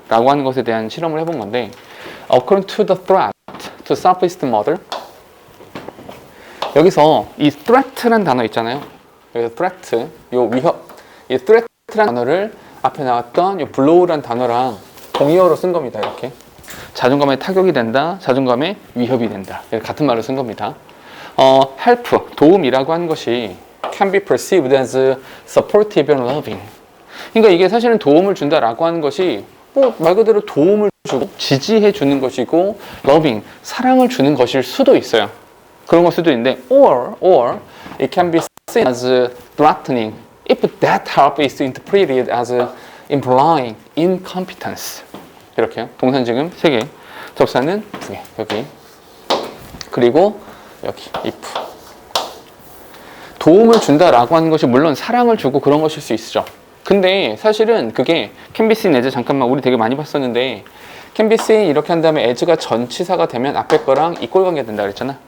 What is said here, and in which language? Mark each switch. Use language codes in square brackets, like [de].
[ko] 라고 하는 것에 대한 실험을 해본 건데 according to the threat to self-esteem model 여기서 이 threat라는 단어 있잖아요. 여기서 threat, 요 위협 이 threat라는 단어를 앞에 나왔던 이 blow라는 단어랑 동의어로 쓴 겁니다. 이렇게 자존감에 타격이 된다, 자존감에 위협이 된다. 같은 말로 쓴 겁니다. [en] help, 도움이라고 하는 것이 can be perceived as supportive and loving. [ko] 그러니까 이게 사실은 도움을 준다라고 하는 것이 말 그대로 도움을 주고 지지해 주는 것이고 loving, 사랑을 주는 것일 수도 있어요. [en] 그런 걸 수도 있는데 or it can be seen as threatening if that help is interpreted as implying incompetence. [ko] 이렇게요. 동사는 지금 3개, 접사는 2개. 여기. 그리고 여기 if. 도움을 준다라고 하는 것이 물론 사랑을 주고 그런 것일 수 있죠. 근데 사실은 그게 can be seen as 잠깐만 우리 되게 많이 봤었는데 can be seen 이렇게 한 다음에 as가 전치사가 되면 앞에 거랑 이꼴 관계가 된다 그랬잖아.